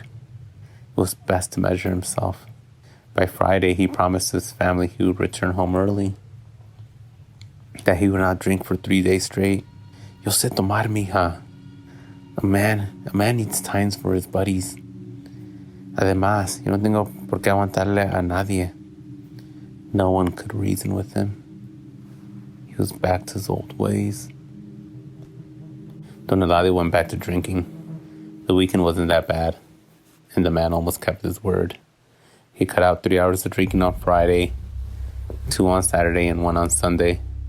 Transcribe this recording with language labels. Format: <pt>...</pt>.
<en>It was best to measure himself. By Friday, he promised his family he would return home early, that he would not drink for 3 days straight. He</en> <es>Yo sé tomar, mija.</es> <en>A man needs times for his buddies.</en> <es>Además, yo no tengo por qué aguantarle a nadie.</es> <en>No one could reason with him. He was back to his old ways. Don Eladio went back to drinking. The weekend wasn't that bad, and the man almost kept his word. He cut out 3 hours of drinking on Friday, 2 on Saturday, and 1 on Sunday.</en>